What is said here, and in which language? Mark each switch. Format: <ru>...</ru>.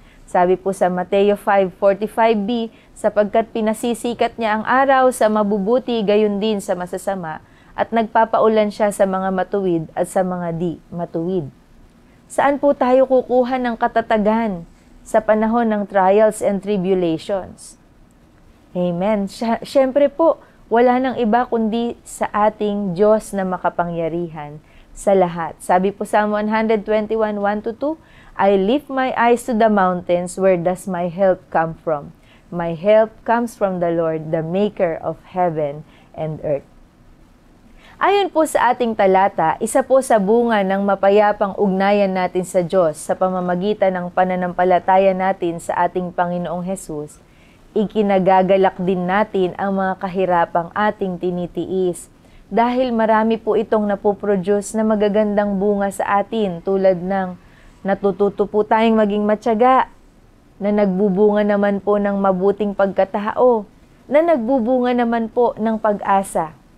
<tl>Sabi po sa Mateo 5:45b, sapagkat pinasisikat niya ang araw sa mabubuti gayon din sa masasama at nagpapaulan siya sa mga matuwid at sa mga di matuwid. Saan po tayo kukuha ng katatagan sa panahon ng</tl> <en>trials and tribulations?</en> <tl>Amen. Siyempre po, wala nang iba kundi sa ating Diyos na makapangyarihan sa lahat. Sabi po sa</tl> <en>121:1-2, I lift my eyes to the mountains, where does my help come from? My help comes from the Lord, the maker of heaven and earth.</en> <tl>Ayon po sa ating talata, isa po sa bunga ng mapayapang ugnayan natin sa Diyos sa pamamagitan ng pananampalataya natin sa ating Panginoong Hesus, ikinagagalak din natin ang mga kahirapang ating tinitiis dahil marami po itong napoproduce na magagandang bunga sa atin tulad ng natututo po tayong maging matyaga, na nagbubunga naman po ng mabuting pagkatao, na nagbubunga naman po ng pag-asa.</tl>